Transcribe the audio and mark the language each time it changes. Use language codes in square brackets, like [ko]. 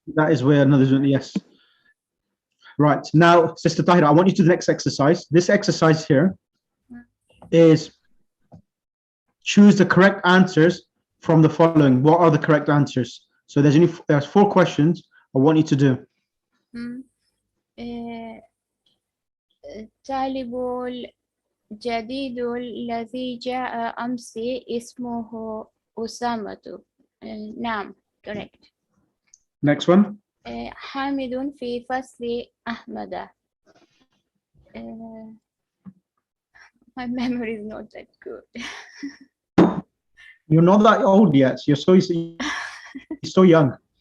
[en] That is where another yes. Right, now, Sister Tahira, I want you to do the next exercise. This exercise here is choose the correct answers from the following. What are the correct answers? So there's 4 questions I want you to do. [ar] طالب الجديد الذي جاء أمس اسمه أسامة. [en] نعم, correct. Next one. [ar] حامد في فصل أحمد. [en] My memory is not that good. You're not that old yet. You're so young.